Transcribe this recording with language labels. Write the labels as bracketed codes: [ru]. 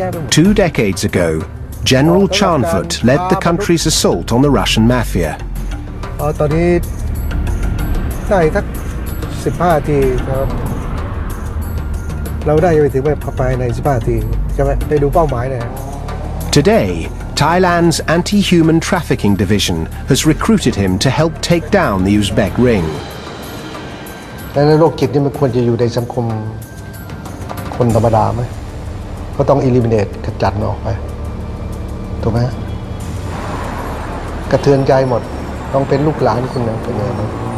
[en] 2 decades ago, General Chanfort led the country's assault on the Russian mafia. [th] ตอนนี้ได้สัก15 นาทีครับเราได้ไปถึงแบบภายใน15 นาทีใช่ไหมได้ดูเป้าหมายเลย [en] Today, Thailand's anti-human trafficking division has recruited him to help take down the Uzbek ring. [th] แต่ในโรคจิตนี่มันควรจะอยู่ในสังคมคนธรรมดาไหมก็ต้อง eliminate ขจัดมันออกไปถูกไหมกระเทือนใจหมดต้องเป็นลูกหลานคุณนะเป็นไงบ้าง